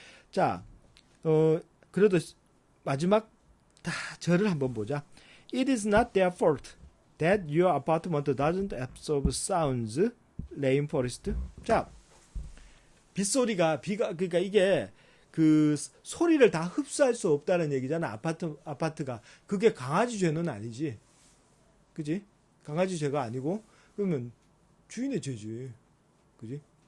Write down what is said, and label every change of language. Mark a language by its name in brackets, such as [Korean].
[Korean] 자, 그래도 마지막 절을 한번 보자. [English] It is not their fault that your apartment doesn't absorb sounds, rainforest. [Korean] 자, 그러니까 이게 그 소리를 다 흡수할 수 없다는 얘기잖아. 아파트가. 그게 강아지 죄는 아니지. 그지? 강아지 죄가 아니고, 그러면 주인의 죄지. 그지?